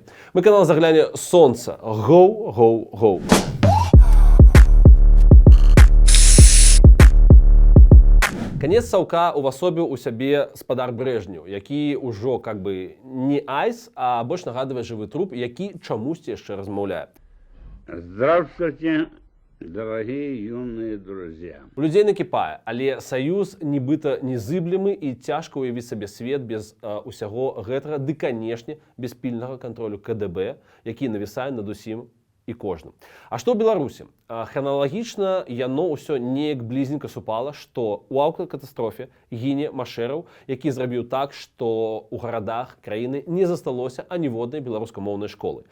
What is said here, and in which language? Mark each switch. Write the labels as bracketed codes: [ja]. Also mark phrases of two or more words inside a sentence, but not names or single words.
[be] Мы канал «Загляне сонца». [en] Go, go, go. [be] Канец саўка увасобіў у сябе спадар Брэжнеў, які ўжо [ru] как бы [be] не айс, а больш нагадвае жывы труп, які чамусьці яшчэ размаўляе. [ru] Здравствуйте, дорогие юные друзья. [be] У людзей накіпае, але саюз нібыта незыблемы і цяжка ўявіць сабе свет без усяго гэтага, ды, канешне, без пільнага кантролю КДБ, які навісае над усім і кожным. А што ў Беларусі? Храналагічна яно ўсё неяк блізненька супала, што ў аўтакатастрофе гіне Машэраў, які зрабіў так, што ў гарадах краіны не засталося аніводнай беларускамоўнай школы.